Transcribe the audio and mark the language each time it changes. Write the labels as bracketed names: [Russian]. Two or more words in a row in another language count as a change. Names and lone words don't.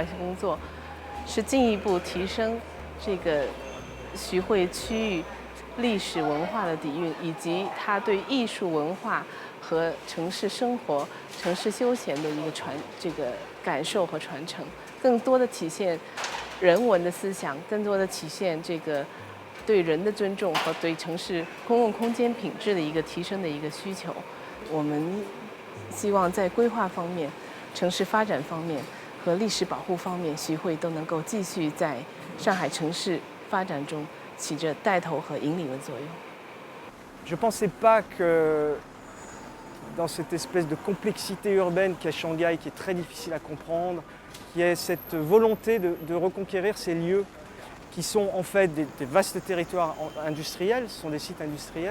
[Chinese] 些工作，是进一步提升这个徐汇区域历史文化的底蕴，以及它对艺术文化和城市生活、城市休闲的一个这个感受和传承，更多的体现人文的思想，更多的体现这个对人的尊重和对城市公共空间品质的一个提升的一个需求。我们希望在规划方面、城市发展方面和历史保护方面，徐汇都能够继续在上海城市发展中起着带头和引领的作用。 [French] Je ne pensais pas que dans cette espèce de complexité urbaine qu'est Shanghai, qui est très difficile à comprendre, qu'il y ait cette volonté de reconquérir ces lieux qui sont en fait des vastes territoires industriels, ce sont des sites industriels.